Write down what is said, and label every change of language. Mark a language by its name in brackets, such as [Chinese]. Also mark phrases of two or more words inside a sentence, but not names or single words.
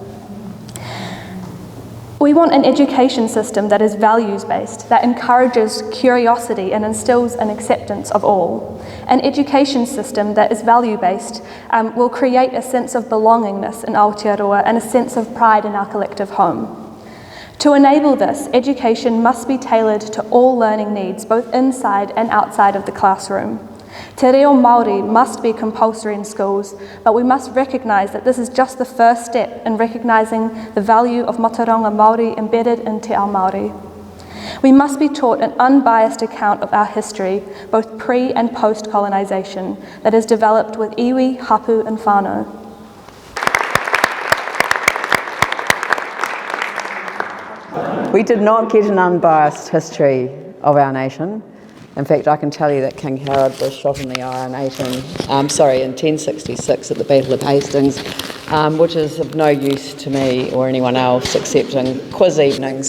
[English] We want an education system that is values-based, that encourages curiosity and instills an acceptance of all. An education system that is value-based will create a sense of belongingness in Aotearoa and a sense of pride in our collective home. To enable this, education must be tailored to all learning needs, both inside and outside of the classroom. [Māori] Te reo Māori [English] must be compulsory in schools, but we must recognise that this is just the first step in recognising the value of [Māori] Mātauranga Māori [English] embedded in [Māori] Te Ao Māori. [English] We must be taught an unbiased account of our history, both pre- and post-colonisation, that is developed with iwi, hapu and whānau. We did not get an unbiased history of our nation. In fact, I can tell you that King Herod was shot in the eye in 1066 at the Battle of Hastings, which is of no use to me or anyone else except in quiz evenings.